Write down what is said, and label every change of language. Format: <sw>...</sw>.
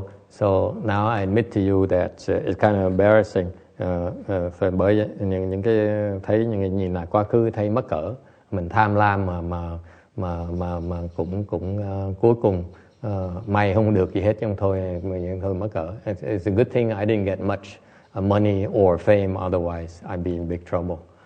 <en>So now I admit to you that it's kind of embarrassing.</en> <vi>Bởi những cái thấy những nhìn lại quá khứ thấy mắc cỡ, mình tham lam mà cũng cuối cùng may không được gì hết, nhưng thôi mắc cỡ.</vi> <en>It's a good thing I didn't get much money or fame, otherwise I'd be in big trouble.</en>